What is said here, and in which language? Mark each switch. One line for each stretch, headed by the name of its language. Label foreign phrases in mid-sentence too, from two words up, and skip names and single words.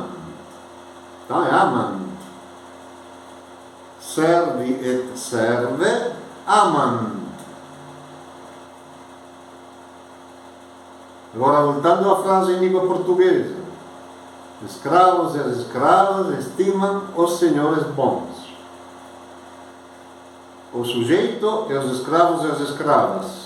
Portuguese: Então é aman.
Latin: Servi et serve, aman.
Portuguese: Agora voltando à frase em língua portuguesa. Escravos e as escravas estimam os senhores bons. O sujeito e os escravos e as escravas.